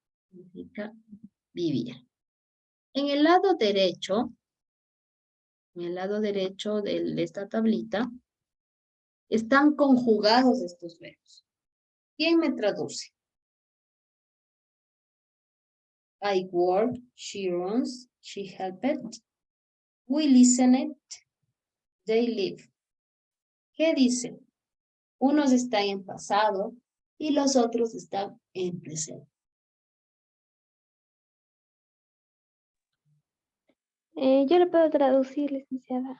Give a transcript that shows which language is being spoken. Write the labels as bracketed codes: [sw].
[es] Significa vivir. En el lado derecho de esta tablita, están conjugados estos verbos. ¿Quién me traduce? [en] I work, she runs, she helped, we listened, they live. [es] ¿Qué dice? Unos están en pasado y los otros están en presente. Yo le puedo traducir, licenciada.